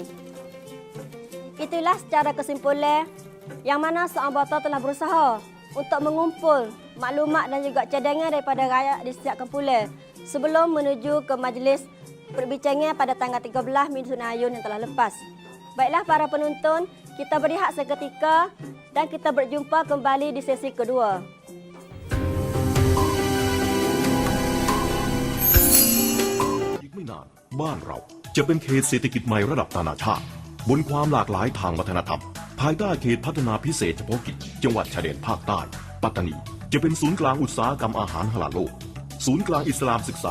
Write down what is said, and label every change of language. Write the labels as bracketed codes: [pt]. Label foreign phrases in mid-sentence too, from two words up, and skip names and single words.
[ms] Itulah secara kesimpulan yang mana SOMBOTO telah berusaha untuk mengumpul maklumat dan juga cadangan daripada rakyat di setiap kumpulan sebelum menuju ke majlis perbincangan pada tanggal 13 Mei yang telah lepas. Baiklah para penonton, kita berehat seketika dan kita berjumpa kembali di sesi kedua. [th] อีกไม่นานบ้านเราจะเป็นเขตเศรษฐกิจใหม่ระดับนานาชาติบนความหลากหลายทางวัฒนธรรมภายใต้เขตพัฒนาพิเศษเฉพาะกิจจังหวัดชายแดนภาคใต้ปัตตานีจะเป็นศูนย์กลางอุตสาหกรรมอาหารฮาลาลโลกศูนย์กลางอิสลามศึกษา